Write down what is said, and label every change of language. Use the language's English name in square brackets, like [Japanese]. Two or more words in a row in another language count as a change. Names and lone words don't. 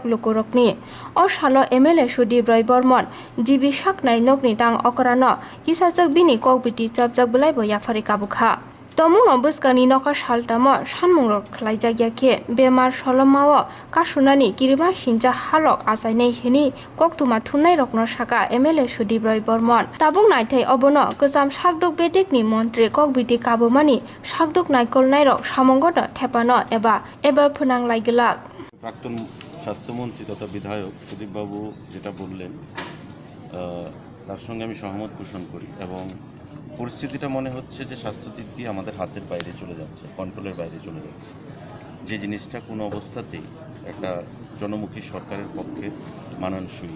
[Kok Borok] Lukurokni Oshalo MLA Sudeep Roy Bormon Jibi Saknai Nokni Tang Okrano Kisajak Bini Kokbiti Chapjak Bulaibo Yafari Kabukha Tomung Buskani Noka Shaltamo Shanmungrok Klaijagyake Bemar Solomao Kasunani Kirima Shinja Halok Asainai Hini Koktuma Thunai Rokno Shaka MLA Sudeep Roy Bormon Tabung Naitai Obono Gojam Sakdok Bedekni Montri Kokbiti Kabumani Sakdok Naikol Nairok Samongoda Thepano Eba Phunang Laigelak [Bangla] প্রাক্তন স্বাস্থ্যমন্ত্রী তথা বিধায়ক সুদীপ বাবু যেটা বললেন তার সঙ্গে আমি সহমত পোষণ করি এবং পরিস্থিতিটা মনে হচ্ছে যে স্বাস্থ্য দিক দিয়ে আমাদের হাতের বাইরে চলে যাচ্ছে, কন্ট্রোলের বাইরে চলে যাচ্ছে, যে জিনিসটা কোনো অবস্থাতেই একটা জনমুখী সরকারের পক্ষে মানানসই।